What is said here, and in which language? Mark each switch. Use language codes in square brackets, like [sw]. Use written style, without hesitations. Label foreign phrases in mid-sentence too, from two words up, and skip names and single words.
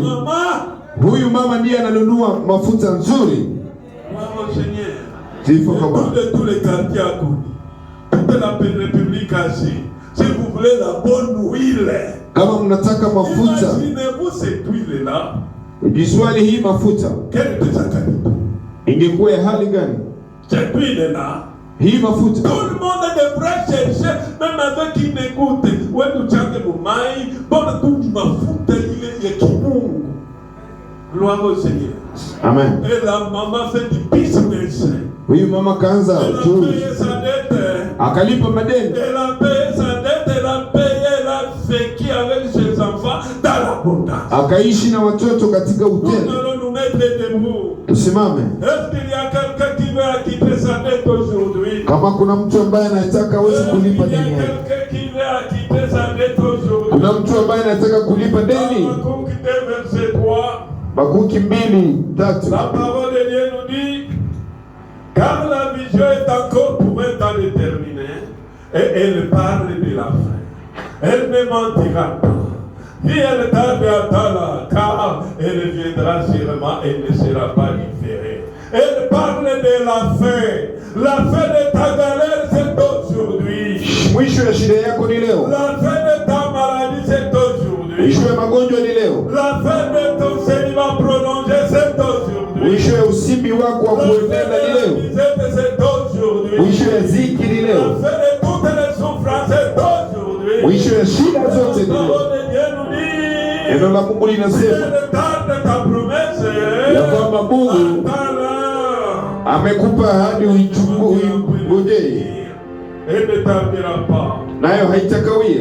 [sw] Huyu mama ndiye ananunua mafuta nzuri. Sifa kwa Bwana. [fr] Tous les quartiers à Koni, toute la République Asie, si vous voulez la bonne huile, [sw] kama mnataka mafuta, [fr] imaginez-vous cette huile là. [sw] Jiswali hii mafuta [fr] Quelle était sa qualité? [sw] Ingekuwa ya hali gani? [fr] Cette huile là, [sw] hii mafuta [fr] tout le monde devrait chercher, même avec qui n'écoute. Ouais, nous tchange mumai, bon tout mafuta ile ya kimungu. Gloire au Seigneur. Amen. Et la maman fait du business. [sw] Huyu mama kaanza uchumi, akalipa madeni, akaishi na watoto katika hoteli. Tusimame. Kama kuna mtu ambaye anataka aweze kulipa deni yake, kuna mtu ambaye anataka kulipa deni. [fr] Habakuki 2:3. La parole de Dieu nous dit, car la vision est encore pour un temps déterminé, et elle parle de la fin. Elle ne mentira pas. Si elle tarde à temps, car elle viendra sûrement et ne sera pas différée. Elle parle de la fin. La fin de ta galère, c'est aujourd'hui. [sw] Mwisho ya shida yako ni leo. [fr] La fin de ta maladie, c'est aujourd'hui. [sw] Mwisho ya magonjwa ni leo. [fr] La fin de ton célibat prolongé, c'est aujourd'hui. [sw] Mwisho ya usibi wako wa kuendelea ni leo. [fr] C'est aujourd'hui. [sw] Mwisho ya ziki ni leo. [fr] La fin de toutes les souffrances, c'est aujourd'hui. [sw] Mwisho ya shida zote ni leo. Neno la Mungu linasema ya kwamba Mungu amekupa ahadi uingojee, nayo haitakawia.